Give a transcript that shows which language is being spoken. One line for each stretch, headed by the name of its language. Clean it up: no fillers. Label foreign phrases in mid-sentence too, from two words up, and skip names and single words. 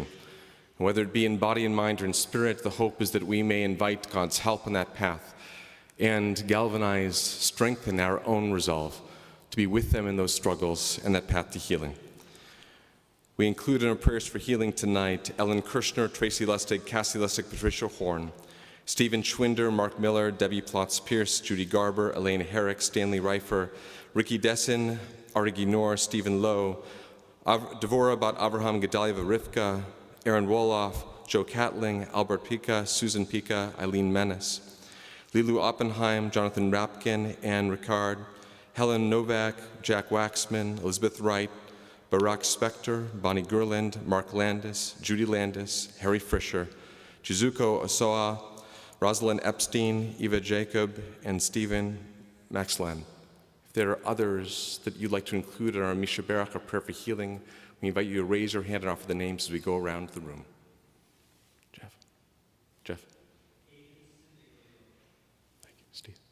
English: And whether it be in body and mind or in spirit, the hope is that we may invite God's help on that path and galvanize, strengthen our own resolve to be with them in those struggles and that path to healing. We include in our prayers for healing tonight Ellen Kirshner, Tracy Lustig, Cassie Lustig, Patricia Horn, Stephen Schwinder, Mark Miller, Debbie Plotz-Pierce, Judy Garber, Elaine Herrick, Stanley Reifer, Ricky Dessen, Arigi Noor, Stephen Lowe, Devorah Bat Avraham Gedalieva Rivka, Aaron Woloff, Joe Catling, Albert Pika, Susan Pika, Eileen Menace, Lilu Oppenheim, Jonathan Rapkin, Anne Ricard, Helen Novak, Jack Waxman, Elizabeth Wright, Barak Spector, Bonnie Gerland, Mark Landis, Judy Landis, Harry Fisher, Chizuko Osoa, Rosalind Epstein, Eva Jacob, and Stephen Maxland. If there are others that you'd like to include in our
Hebrew: מי שברך,
English: our prayer for healing, we invite you to raise your hand and offer the names as we go around the room. Jeff. Thank you. Steve.